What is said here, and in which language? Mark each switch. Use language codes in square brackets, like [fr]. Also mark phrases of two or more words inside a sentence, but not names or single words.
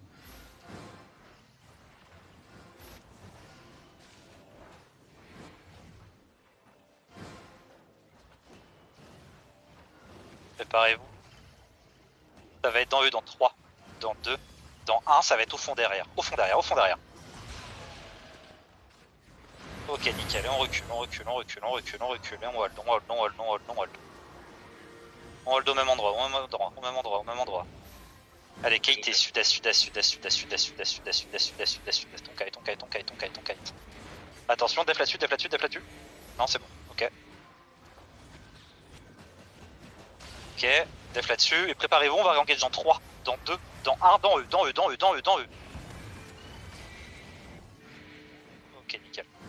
[fr] Préparez-vous. Ça va être dans eux, dans 3, dans 2, dans 1, ça va être au fond derrière. Au fond derrière, au fond derrière. Ok, nickel, et on recule, on recule, on recule, on recule, on recule, et on hold, on hold, on hold, on hold, on hold. On hold au même endroit, au même endroit, au même endroit, au même endroit. Allez, kite, sud-est, sud-est, sud-est, sud-est, sud-est, sud-est, sud-est, sud-est, sud-est, sud-est, sud-est, on kite, on kite, on kite, on kite, on kite. Attention, def là-dessus, def là-dessus, def là-dessus. Non, c'est bon, ok. Ok, def là-dessus, et préparez-vous, on va re-engage dans 3, dans 2, dans 1, dans eux, dans eux, dans eux, dans eux, dans eux. Ok, nickel.